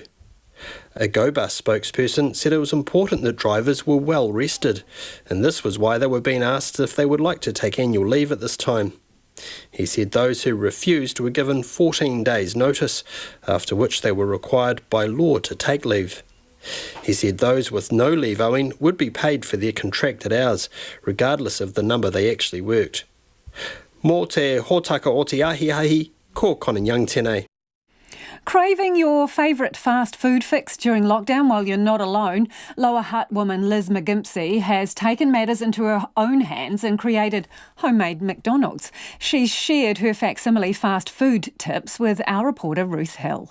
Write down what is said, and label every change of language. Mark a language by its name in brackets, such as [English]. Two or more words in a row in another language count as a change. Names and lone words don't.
[English] A GoBus spokesperson said it was important that drivers were well rested, and this was why they were being asked if they would like to take annual leave at this time. He said those who refused were given 14 days' notice, after which they were required by law to take leave. He said those with no leave owing would be paid for their contracted hours, regardless of the number they actually worked. [Māori] Mō te hōtaka o te ahiahi, ko Conan Young tēnei. [English] Craving your favourite fast food fix during lockdown while you're not alone, Lower Hutt woman Liz McGimpsey has taken matters into her own hands and created homemade McDonald's. She's shared her facsimile fast food tips with our reporter Ruth Hill.